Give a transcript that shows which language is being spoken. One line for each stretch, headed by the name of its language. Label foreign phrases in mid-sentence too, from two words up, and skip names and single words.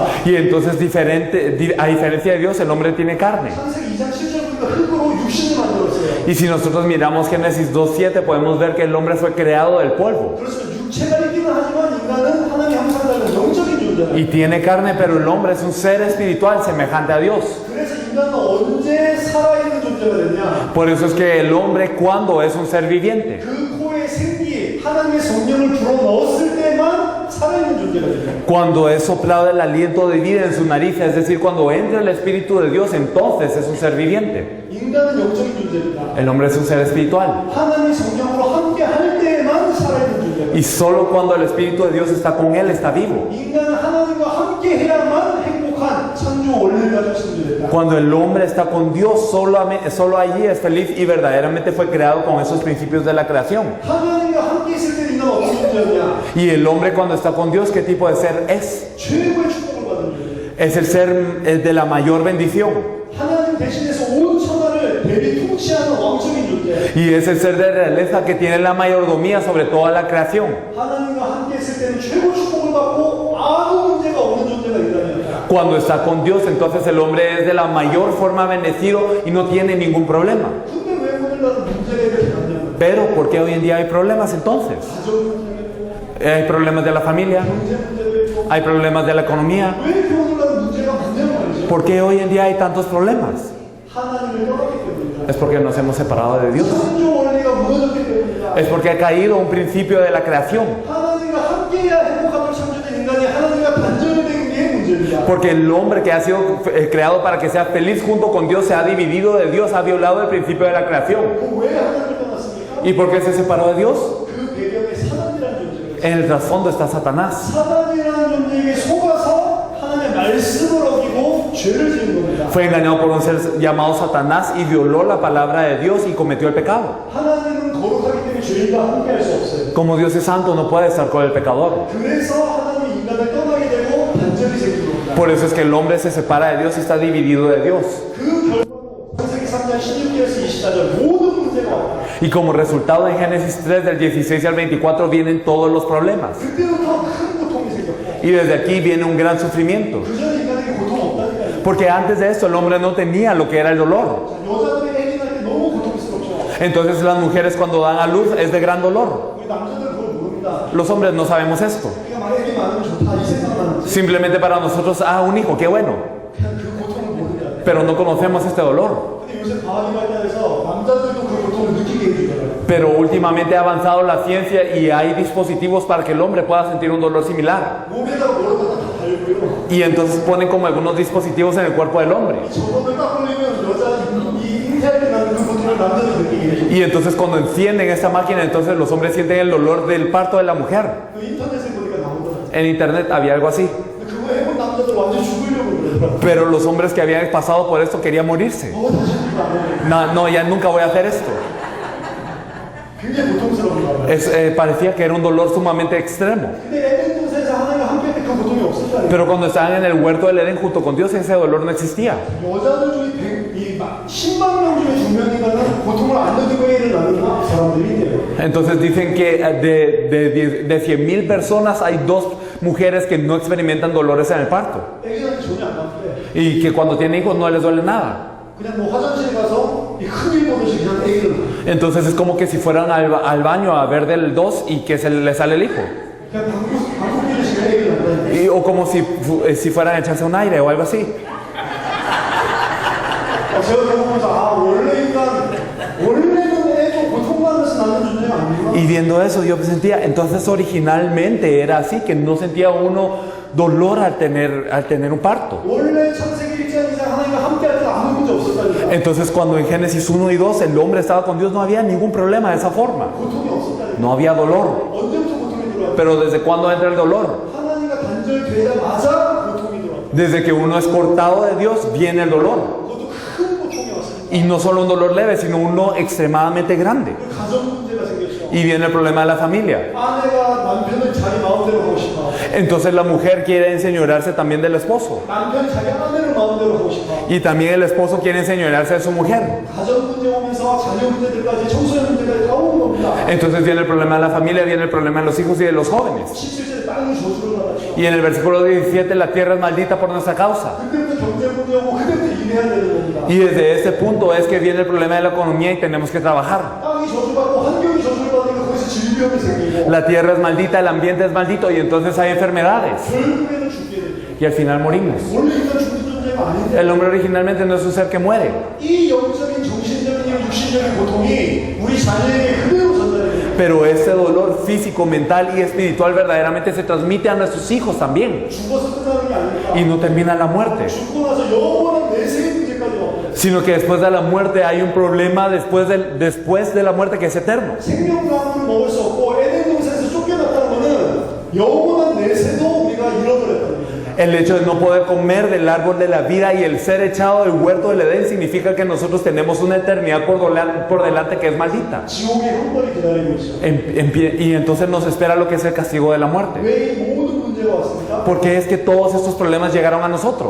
Spanish: Y entonces a diferencia de Dios, el hombre tiene carne.
Korean: 창세기 2장 7절 보니까 흙으로 육신을 만들었어요.
Spanish: Y si nosotros miramos Génesis 2:7, podemos ver que el hombre fue creado del polvo.
Korean: 그렇죠. 육체가 있기는 하지만 인간은 하나님의 형상대로 영적인 존재다.
Spanish: Y tiene carne, pero el hombre es un ser espiritual semejante a Dios.
Korean: 그래서 인간은 언제 살아있는 존재가 됐냐?
Spanish: Por eso es que el hombre, cuando es un ser viviente,
Korean: 그 코에 생기, 하나님의 성령을 불어 넣었을 때만 살아있는 존재가 됩니다.
Spanish: cuando es soplado el aliento de vida en su nariz, es decir, cuando entra el Espíritu de Dios, entonces es un ser viviente.
Korean: 인간은 영적인 존재입니다.
Spanish: El hombre es un ser espiritual.
Korean: 하나님의 성령으로 함께 할 때만 살아있는 존재입니다.
Spanish: Y solo cuando el Espíritu de Dios está con él, está vivo.
Korean: 인간은 하나님과 함께 해야만 행복한 창조 원리를 가지고 창조됐다.
Spanish: Cuando el hombre está con Dios, solo allí es feliz y verdaderamente fue creado con esos principios de la creación.
Korean: 하나님과 함께 있을 때 인간은 어떤 존재였냐?
Spanish: Y el hombre cuando está con Dios, ¿qué tipo de ser es?
Korean: 최고의 축복을 받은 존재.
Spanish: Es el ser de la mayor bendición.
Korean: 하나님 대신해서 온 천하를 대리 통치하는 왕적인 존재.
Spanish: Y es el ser de realeza que tiene la mayordomía sobre toda la creación.
Korean: 하나님과 함께 있을 때는 최고 축복을 받고 아무 문제가 없는 존재가 있다면
Spanish: Cuando está con Dios, entonces el hombre es de la mayor forma bendecido y no tiene ningún problema.
Korean: 근데 왜 오늘날은 문제가 이렇게 많냐면
Spanish: Pero ¿por qué hoy en día hay problemas entonces?
Korean: 가정 문제가 있고
Spanish: Hay problemas de la familia,
Korean: 경제 문제도 있고
Spanish: hay problemas de la economía.
Korean: 왜 이렇게 오늘날은 문제가 많냐는 말이죠.
Spanish: ¿Por qué hoy en día hay tantos problemas?
Korean: 하나님을 떠났기 때문이다.
Spanish: Es porque nos hemos separado de Dios.
Korean: 창조 원리가 무너졌기 때문이다.
Spanish: Es porque ha caído un principio de la creación.
Korean: 하나님과 함께해야 행복함을 창조된 인간이 하나님과 단절된 게 문제입니다.
Spanish: Porque el hombre que ha sido creado para que sea feliz junto con Dios se ha dividido de Dios, ha violado el principio de la creación.
Korean: 왜 하나님을 떠났습니까?
Spanish: ¿Y por qué se separó de Dios?
Korean: 그 배경에 사단이라는 존재가 있어요.
Spanish: En el trasfondo está Satanás.
Korean: 사단이라는 존재에게 속아서 하나님의 말씀을 어기고 죄를 지은 겁니다.
Spanish: Fue engañado por un ser llamado Satanás y violó la palabra de Dios y cometió el pecado.
Korean: 하나님은 거룩하기 때문에 죄인과 함께할 수 없어요.
Spanish: Como Dios es santo, no puede estar con el pecador.
Korean: 그래서 하나님이 인간을 떠나게 되고 단절이 생긴 겁니다.
Spanish: Por eso es que el hombre se separa de Dios y está dividido de Dios.
Korean: 그 결과로 창세기 3장 16절에서 24절 모든 문제가 왔다.
Spanish: Y como resultado en Génesis 3 del 16 al 24 vienen todos los problemas.
Korean: 그때부터 큰 고통이 생겼고
Spanish: Y desde aquí viene un gran sufrimiento.
Korean: 그전에 인간에게 고통 없다니까요.
Spanish: Porque antes de esto el hombre no tenía lo que era el dolor.
Korean: 여자들이 애기 낳을 때 너무 고통스럽죠.
Spanish: Entonces las mujeres cuando dan a luz es de gran dolor.
Korean: 우리 남자들은 그걸 모릅니다.
Spanish: Los hombres no sabemos esto.
Korean: 우리가 만약에 애기 많으면 좋다 이 생각만 하지.
Spanish: Simplemente para nosotros, un hijo, qué bueno.
Korean: 그냥 그 고통을 모릅니다.
Spanish: Pero no conocemos este dolor.
Korean: 근데 요새 과학이 발달해서 남자들도 그 고통을 느끼게 해주더라고요.
Spanish: Pero últimamente ha avanzado la ciencia y hay dispositivos para que el hombre pueda sentir un dolor similar.
Korean: 몸에다가 뭐를 다 달고요.
Spanish: Y entonces ponen como algunos dispositivos en el cuerpo del hombre.
Korean: 저것을 딱 올리면 여자 이 인쇄할 나는 그 고통을 남자도 느끼게 해줘요.
Spanish: Y entonces cuando encienden esta máquina, entonces los hombres sienten el dolor del parto de la mujer.
Korean: 그 인터넷에 보니까 나오더라고요.
Spanish: En internet había algo así.
Korean: 근데 그거 해본 남자들 완전 죽으려고 그러더라고요.
Spanish: Pero los hombres que habían pasado por esto querían morirse.
Korean: 다시 안 해요.
Spanish: No, ya nunca voy a hacer esto.
Korean: 굉장히 고통스러운 거예요.
Spanish: Parecía que era un dolor sumamente extremo.
Korean: 근데 에덴 동산에서 하나님과 함께 그 고통이 없었다니까.
Spanish: Pero cuando estaban en el huerto del Edén junto con Dios, ese dolor no existía.
Korean: 여자들 중에 10만 명 중에 2명인가는 고통을 안 느끼고 애를 낳는 사람들이 있대요.
Spanish: Entonces dicen que de 100,000 personas hay 2 mujeres que no experimentan dolores en el parto.
Korean: 애기한테 전혀 안 아프대.
Spanish: Y que cuando tienen hijos no les duele nada.
Korean: 그냥 뭐 화장실 가서 이 큰일 보듯이 그냥 애기를 낳아.
Spanish: Entonces es como que si fueran al baño a ver del 2 y que se le sale el hijo.
Korean: 그냥 방구 끼듯이 그냥 애기를 낳는다.
Spanish: O como si fueran a echarse un aire o algo así.
Korean: 제가 그거 보면서 원래는 애도 고통받으면서 낳는 존재가 아니구나.
Spanish: Y viendo eso yo sentía, entonces originalmente era así, que no sentía uno dolor al tener un parto.
Korean: 원래 창세기 1장 2장 하나님과 함께할 때 아무 문제 없었다니까.
Spanish: Entonces cuando en Génesis 1 y 2 el hombre estaba con Dios, no había ningún problema de esa forma.
Korean: 고통이 없었다니까.
Spanish: No había dolor.
Korean: 언제부터 고통이 들어왔어?
Spanish: Pero ¿desde cuándo entra el dolor?
Korean: 하나님과 단절되자마자 고통이 들어왔어.
Spanish: Desde que uno es cortado de Dios, viene el dolor.
Korean: 그것도 큰 고통이 왔습니다.
Spanish: Y no solo un dolor leve, sino uno extremadamente grande.
Korean: 그 가정 문제가 생겼죠.
Spanish: Y viene el problema de la familia.
Korean: 아내가 남편을 자기 마음대로 하고 싶어.
Spanish: Entonces la mujer quiere enseñorearse también del esposo.
Korean: 남편이 자기 아내를 마음대로 하고 싶어.
Spanish: Y también el esposo quiere enseñorearse de su mujer.
Korean: 가정 문제 오면서 자녀 문제들까지 청소년 문제까지 다 오는 겁니다.
Spanish: Entonces viene el problema de la familia, viene el problema de los hijos y de los jóvenes.
Korean: 17절에 땅이 저주를 받았죠.
Spanish: Y en el versículo 17, la tierra es maldita por nuestra causa.
Korean: 그때부터 경제 문제 오고 그때부터 일해야 되는 겁니다.
Spanish: Y desde este punto es que viene el problema de la economía y tenemos que trabajar.
Korean: 땅이 저주받고 환경이 저주받으니까 거기서 질병이 생기고
Spanish: La tierra es maldita, el ambiente es maldito y entonces hay enfermedades.
Korean: 결국에는 죽게 돼요.
Spanish: Y al final morimos.
Korean: 원래 인간 죽는 존재가 아닌데
Spanish: El hombre originalmente no es un ser que muere.
Korean: 이 영적인 정신적인 육신적인 고통이 우리 자녀에게 그대로 전달이 돼요.
Spanish: Pero ese dolor físico, mental y espiritual verdaderamente se transmite a nuestros hijos también.
Korean: 죽어서 끝나는 게 아닙니다.
Spanish: Y no termina en la muerte.
Korean: 죽고 나서 영원한 내세의 문제까지 와요.
Spanish: Sino que después de la muerte hay un problema después de la muerte que es eterno.
Korean: 생명나무를 먹을 수 없고 에덴 동산에서 쫓겨났다는 것은 영원한 내세도 우리가 잃어버렸다는 겁니다.
Spanish: El hecho de no poder comer del árbol de la vida y el ser echado del huerto del Edén significa que nosotros tenemos una eternidad por delante que es maldita.
Korean: 지옥의 형벌이 기다리고 있어요.
Spanish: Y entonces nos espera lo que es el castigo de la muerte.
Korean: 왜 이 모든 문제가 왔습니까?
Spanish: Porque es que todos estos problemas llegaron a nosotros.